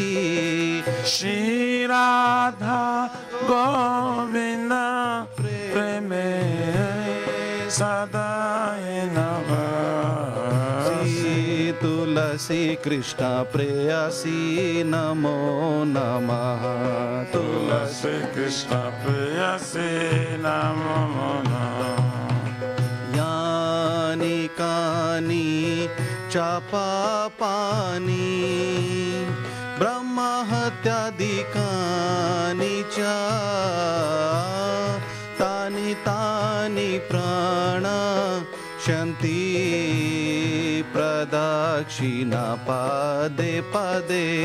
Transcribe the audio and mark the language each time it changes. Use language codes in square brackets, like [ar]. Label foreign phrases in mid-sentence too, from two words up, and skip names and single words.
[bn] শ্রী রাধা গোবিন্দ প্রেমে সদায় নবাসী তুলসী কৃষ্ণ প্রেয়সী নমো নমঃ তুলসী কৃষ্ণ প্রেয়সী নমো নমঃ [sa] यानि कानि च पापानि ब्रह्महत्यादिकानि च तानि तानि प्रणश्यन्ति प्रदक्षिणा पदे पदे